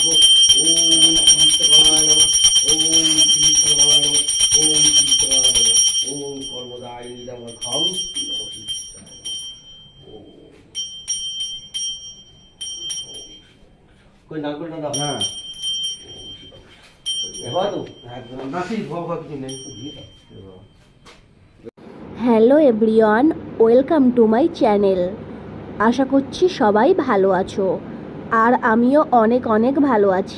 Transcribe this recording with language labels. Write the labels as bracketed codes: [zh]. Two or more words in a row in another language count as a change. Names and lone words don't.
[sa] ओम विश्वकर्माय नमः। ओम विश्वकर्माय नमः। ओम विश्वकर्माय नमः। ओम कर्मदायिनी नमः। खाऊ कोई ना कोई ना ना [en] Hello everyone, welcome to my channel. [bn] আশা করছি সবাই ভালো আছো, আর আমিও অনেক অনেক ভালো আছি।